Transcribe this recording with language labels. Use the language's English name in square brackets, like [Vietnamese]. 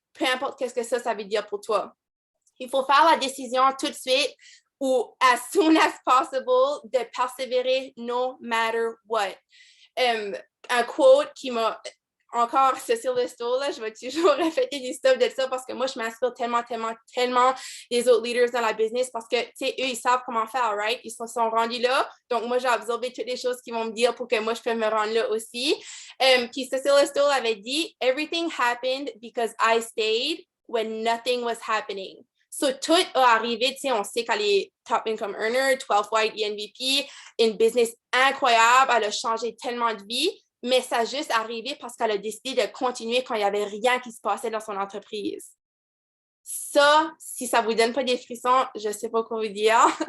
[French] Peu importe qu'est-ce que ça veut dire pour toi. Il faut faire la décision tout de suite ou as soon as possible de persévérer no matter what. Un quote qui m'a encore, sur le store, là, je vais toujours répéter des stuff de ça parce que moi, je m'inspire tellement des autres leaders dans la business parce que, tu sais, eux, ils savent comment faire, right? Ils se sont rendus là. Donc, moi, j'ai absorbé toutes les choses qu'ils vont me dire pour que moi, je puisse me rendre là aussi. [English] Puis Cecilia Stoll avait dit, everything happened because I stayed when nothing was happening. [French] So, tout a arrivé, tu sais, on sait qu'elle est top income earner, 12 white ENVP, une business incroyable, elle a changé tellement de vie, mais ça a juste arrivé parce qu'elle a décidé de continuer quand il n'y avait rien qui se passait dans son entreprise. Ça, si ça ne vous donne pas des frissons, je ne sais pas quoi vous dire.